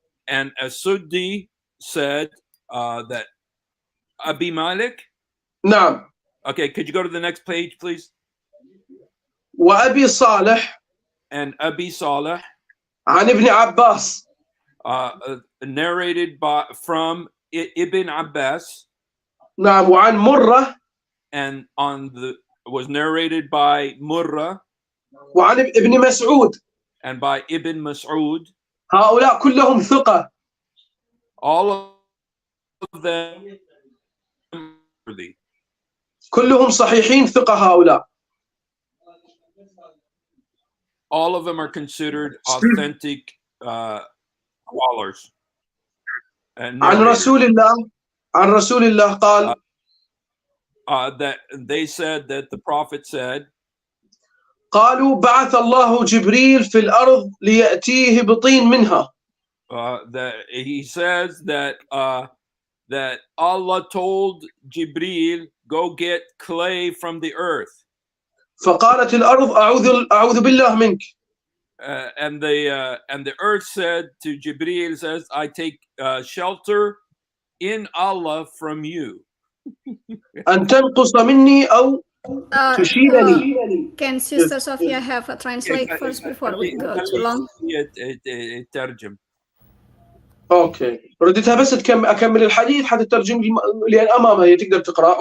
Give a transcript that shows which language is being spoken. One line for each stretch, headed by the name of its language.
English: And As-Suddi said that Abi Malik.
Arabic: نعم.
English: Okay, could you go to the next page, please?
Arabic: وأبي صالح.
English: And Abi Saleh.
Arabic: عن ابن عباس.
English: Narrated from Ibn Abbas.
Arabic: نعم وعن مرة.
English: And was narrated by Murrah.
Arabic: وعن ابن مسعود.
English: And by Ibn Mas'ud.
Arabic: هؤلاء كلهم ثقة.
English: All of them worthy.
Arabic: كلهم صحيحين ثقة هؤلاء.
English: All of them are considered authentic scholars.
Arabic: عن رسول الله قال
English: that they said that the Prophet said,
Arabic: قالوا بعث الله جبريل في الأرض ليأتيه بطين منها.
English: That he says that that Allah told Jibril, go get clay from the earth.
Arabic: فقالت الأرض أعوذ بالله منك.
English: And the earth said to Jibril, says, I take shelter in Allah from you.
Arabic: أن تنقص مني أو تشيلني.
English: Can Sister Sophia have a translate first before we go too long?
Arabic: ترجم. اوكي رديتها بس اكمل الحديث حتى تترجم لان امامها هي تقدر تقرا.